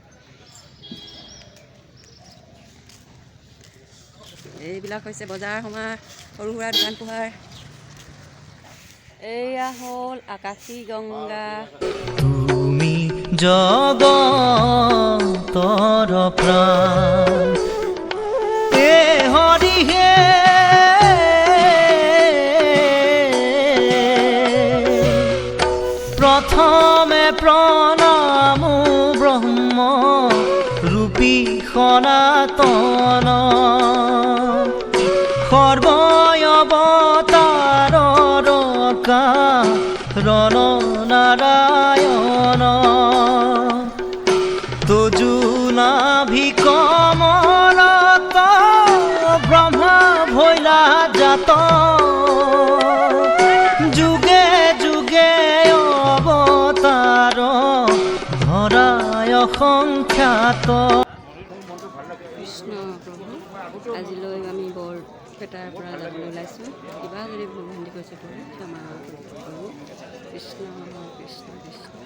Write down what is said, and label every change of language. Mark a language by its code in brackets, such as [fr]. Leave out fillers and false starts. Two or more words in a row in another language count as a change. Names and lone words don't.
[as] এইবিলাক হৈছে বজাৰ সমাৰ সৰু সুৰা দোকান পোহাৰ। এয়া হ'ল আকাশী গংগা। তুমি জগতৰ প্ৰাণ এ হৰি হে প্ৰথমে প্ৰণম ব্ৰহ্ম ৰূপী সনাতন সৰ্বযৱতাৰ কাৰণ নাৰায়ণ তজু নাভিকমলত ব্ৰহ্মা ভৈলা জাত জুগে জুগে ধরায় সংখ্যাত। কৃষ্ণ প্ৰভু, আজিলৈ আমি বৰপেটাৰ পৰা যাবলৈ ওলাইছোঁ। কিবা যদি ভুল ভ্ৰান্তি কৰিছোঁ ক্ষমা কৰোঁ। কৃষ্ণ কৃষ্ণ কৃষ্ণ।